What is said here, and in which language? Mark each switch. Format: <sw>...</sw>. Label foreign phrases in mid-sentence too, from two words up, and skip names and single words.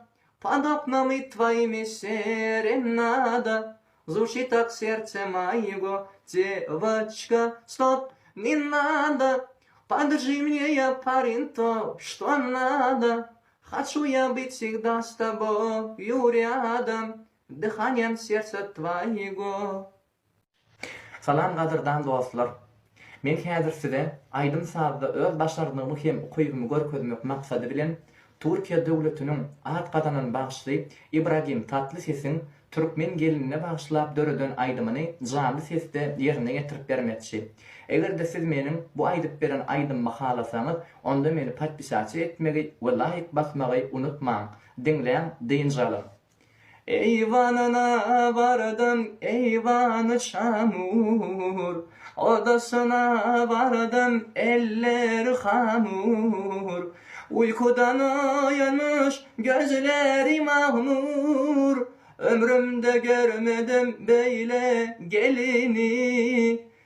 <ru>Под окнами твоими серенада звучит так сердце моего. Девочка, стоп, не надо, подержи мне, я парень, то, что надо. Хочу я быть всегда с тобою рядом, дыханием сердца твоего.</ru> <tk>Salam gadyrdan dostlar. Men häzir size Aýdym sazda öz başardygymy hem okuyumy görkezmek maksady bilen Türkiýe döwletiniň at gadanyň bagşly Ibrahim Tatlyses'iň türkmen gelinine bagşlap döreden aýdymyny canly sesde ýerine getirip bermekçi. Eger de siz meniň bu aýdyp beren aýdymy halasaňyz, onda meni podpisatsiýa etmegi we like basmagy unutmaň. Dinleň, diýinjalym.</tk> <tr>Eyvanına vardım, eyvanı çamur. Odasına vardım, eller hamur. Uykudan uyanmış, gözleri mahmur. Ömrümde görmedim böyle gelini.</tr>